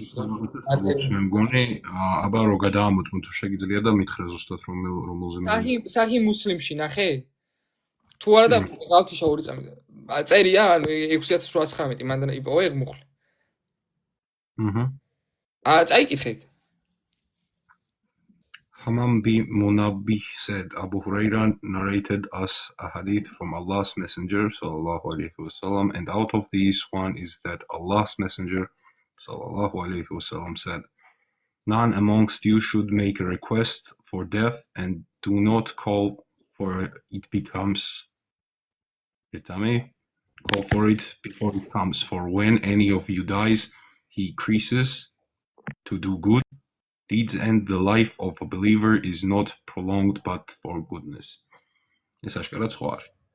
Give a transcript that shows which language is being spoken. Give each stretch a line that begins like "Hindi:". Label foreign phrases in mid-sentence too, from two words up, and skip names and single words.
Georgian: მე მგონი აბა რო გადაამოწმო თუ შეგიძლია და მითხრა ზუსტად რომელზე საჰი მუსლიმში ნახე თუ არა და გავთიშა 2 წამი წერია 6819 მანდ იპოვე ეგ მუხლი წაიკითხე
English: Hammam bin Munabih said Abu Hurairah narrated us a hadith from Allah's Messenger
Arabic: صلى الله عليه وسلم
English: and out of these one is that Allah's Messenger
Arabic: صلى الله عليه وسلم
English: said none amongst you should make a request for death and do not call for it becomes call for it before it comes for when any of you dies he increases to do good deeds and the life of a believer is not prolonged but for goodness.
Georgian: ეს აშკარად სხვა არის.